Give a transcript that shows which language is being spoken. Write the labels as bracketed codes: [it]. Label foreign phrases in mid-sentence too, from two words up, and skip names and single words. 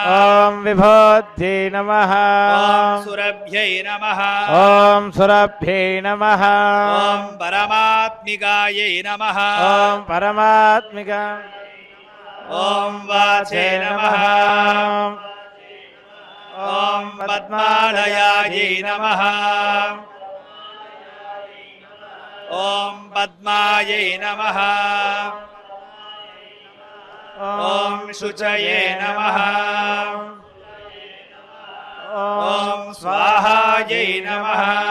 [sa] ఓం సురభ్యై నమః. ఓం పరమాత్మికాయై నమః. ఓం వాచే నమః. ॐ पद्मालयायै नमः ॐ पद्मायै नमः ॐ शुचये नमः ॐ स्वाहायै नमः